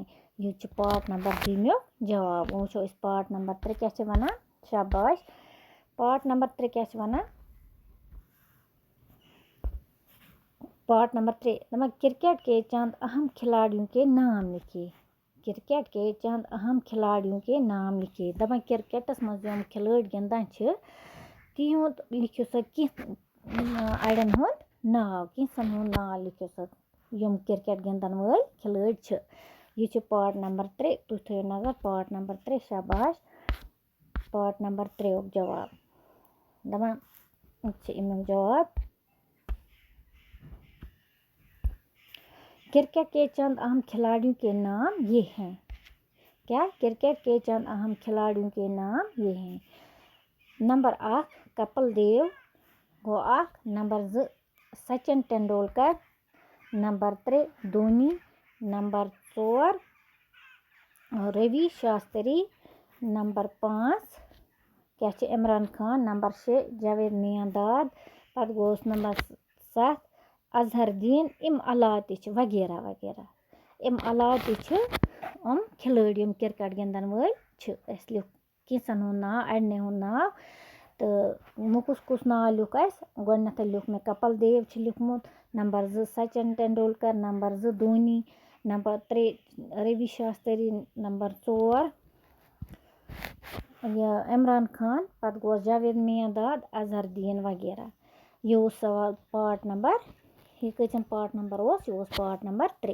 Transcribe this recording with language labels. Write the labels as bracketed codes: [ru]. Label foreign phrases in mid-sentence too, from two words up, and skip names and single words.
[ks] यह [en] part number [ks] 2 जवाब। वो इस [en] part number [ks] 3 क्या वन। शाबाश। [en] part number [ks] 3 क्या वन। [en] part number [hi] 3 दपा क्रिकेट के चंद अहम खिलाड़ियों के नाम लिखिए। क्रिकेट के चंद अहम खिलाड़ियों के नाम लिखिए। [ks] दपान क्रिकेटस मज यम खिलाड़ी गिंदान तिहुद लिखियो सा अड़न हुंद नाव किसन हुंद नाव लिखियो सा यम क्रिकेट गिंदन वाल खिलाड़ी। यह [en] part number [ks] 3। तुम थो नजर [en] part number [ks] 3 शाबाश। [en] part number [ks] 3 जवाब। दपान अमुक जवाब [hi] क्रिकेट के चंद अहम खिलाड़ियों के नाम ये हैं। क्या क्रिकेट के चंद अहम खिलाड़ियों के नाम ये हैं। [ks] नंबर 1 कपिल देव गो 1। नंबर 2 सचिन तेंदुलकर, नंबर 3 धोनी, नंबर 4 रवि शास्त्री, नंबर 5 क्या इमरान खान, नंबर 6 जावेद मियांदाद, पत गोस नंबर 7 अजहरुद्दीन। इम अलावा ति वगैरह वगैरह। इम अलावा ति खिलाड़ी क्रिकेट गिंदन वाल लिख किसन हुंद नाव अड़ने हुंद नाव। तो मो कुस नाव लिख गोडनेथ लिख मे कपिल देव लिखमुत, नंबर 2 सचिन तेंदुलकर, नंबर 2 धोनी, नंबर 3 रवि शास्त्री, नंबर 4 इमरान खान, पत गो जावेद मियांदाद, अजहरुद्दीन वगैरह। यह सवाल [en] part number [ks] यह कम [en] part number [ks] यह [en] part number [ks] 3।